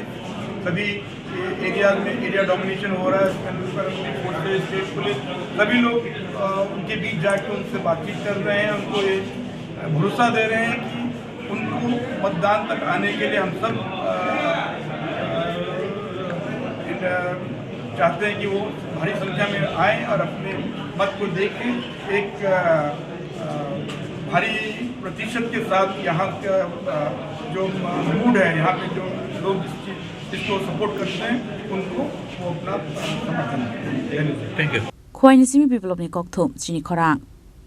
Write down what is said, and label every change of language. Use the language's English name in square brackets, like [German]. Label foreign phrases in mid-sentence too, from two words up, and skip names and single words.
[Hindi] सभी एरिया में [English] area domination [Hindi] हो रहा है, फोर्सेस, [English] state police, [Hindi] सभी लोग उनके बीच जाके उनसे बातचीत कर रहे हैं, उनको ये भरोसा दे रहे हैं कि उनको मतदान तक आने के लिए हम सब चाहते हैं कि वो भारी संख्या में आएँ और अपने मत को दे के एक भारी प्रतिशत के साथ यहाँ का जो मूड है, यहाँ पे जो लोग जिसको सपोर्ट करते हैं उनको वो अपना समर्थन दें। [Kok Borok] Khwai ni simi biplop ni kokthum chini khorang